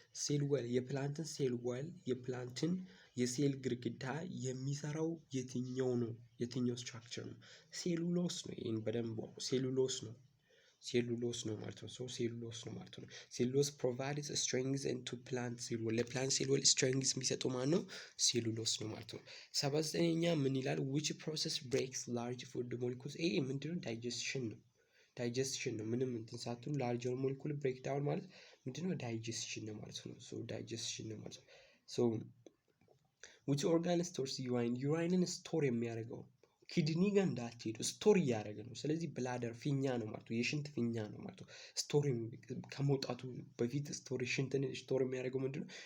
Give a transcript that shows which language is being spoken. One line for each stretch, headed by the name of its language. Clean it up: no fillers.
Amharic: ሴል ወል የፕላንትን ሴል ወል የፕላንትን የሴል ግድግዳ የሚሰራው የትኛው ነው? የትኛው ስትራክቸር ነው? ሴሉሎስ ነው። ይሄን በደንብ ሴሉሎስ ነው ማለት ነው። ሶ ሴሉሎስ ነው ማለት ነው። ሴሉሎስ ፕሮቫይድስ ስትሬንግዝ ኢንቱ ፕላንት ሴል ወል። ለፕላንት ሴል ወል ስትሬንግዝ የሚሰጠው ማን ነው? ሴሉሎስ ነው ማለት ነው። 79ኛ ምን ይላል?
English: which process breaks large food molecules?
Amharic: ይሄ ምንድነው? ዳይጀስሽን ነው። ምንም እንትን ሳትሉ ላርጀር ሞለኪውል ብሬክ ዳውን ማለት ምንድነው? ዳይጀስሽን ነው ማለት ነው። ሶ ዳይጀስሽን ነው ማለት ነው። ሶ
English: which organ stores urine?
Amharic: ዩራይንን ስቶር የሚያደርገው ኪድኒ ጋር እንዳትሄዱ ስቶር እያደረገ ነው። ስለዚህ ብላደር ፊኛ ነው ማለት ነው። የሽንት ፊኛ ነው ማለት ነው። ስቶር ከመውጣቱ በፊት ሽንትን ስቶር የሚያደርገው ምንድነው?